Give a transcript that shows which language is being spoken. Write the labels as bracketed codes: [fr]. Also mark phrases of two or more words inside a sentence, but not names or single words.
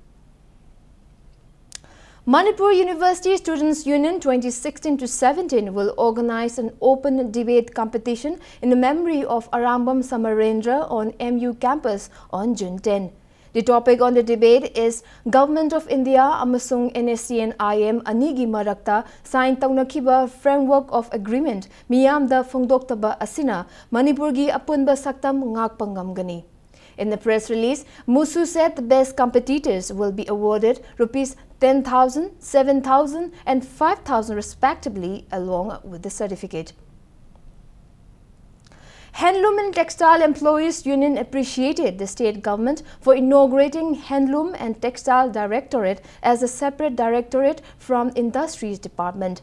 [en] Manipur University Students' Union 2016-17 will organize an open debate competition in the memory of Arambam Samarendra on MU campus on June 10. The topic on the debate is Government of India [mni] amasung NSCN IM anigi marakta sign taunakhiba [en] framework of agreement [mni] miyamda phongdoktaba asina Manipurgi apunba saktam ngakpa ngamgani. [en] In the press release, Musu said the best competitors will be awarded rupees 10,000, 7,000 and 5,000 respectively along with the certificate. Handloom and Textile Employees Union appreciated the state government for inaugurating Handloom and Textile Directorate as a separate directorate from Industries Department.